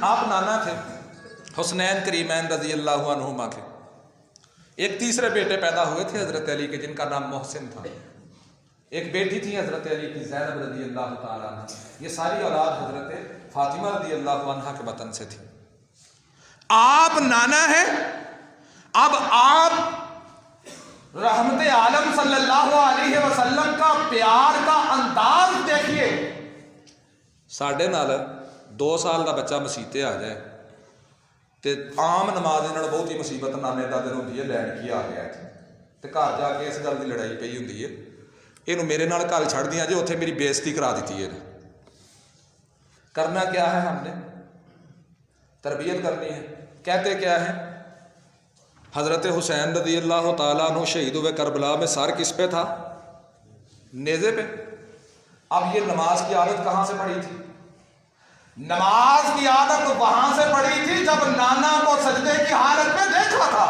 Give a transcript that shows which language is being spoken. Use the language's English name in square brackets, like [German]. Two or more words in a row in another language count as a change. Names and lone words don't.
[Urdu] آپ نانا تھے حسنین کریمین رضی اللہ عنہما کے، ایک تیسرے بیٹے پیدا ہوئے تھے حضرت علی کے جن کا نام محسن تھا، ایک بیٹی تھی حضرت علی کی زینب رضی اللہ تعالیٰ عنہ، یہ ساری اولاد حضرت فاطمہ رضی اللہ عنہ کے وطن سے تھی۔ آپ نانا ہے، اب آپ رحمت عالم صلی اللہ علیہ وسلم کا پیار کا انداز دیکھیے۔ [Punjabi] ساڈے نال 2 سال کا بچہ مسیتے آ جائے تے عام نماز انہاں نوں بہت ہی مصیبت نانے دادے نوں ہوندی ہے، لین کی آ گیا تے گھر جا کے اس گل دی لڑائی پئی ہوندی ہے، اینوں میرے نال گل چھڑ دیاں جے اوتھے میری بےزتی کرا دتی ہے۔ [Urdu] کرنا کیا ہے؟ ہم نے تربیت کرنی ہے۔ کہتے کیا ہے؟ حضرت حسین رضی اللہ تعالیٰ عنہ شہید ہوئے کربلا میں، سر کس پہ تھا؟ نیزے پہ۔ اب یہ نماز کی عادت کہاں سے پڑی تھی؟ نماز کی عادت وہاں سے پڑی تھی جب نانا کو سجدے کی حالت میں دیکھا تھا۔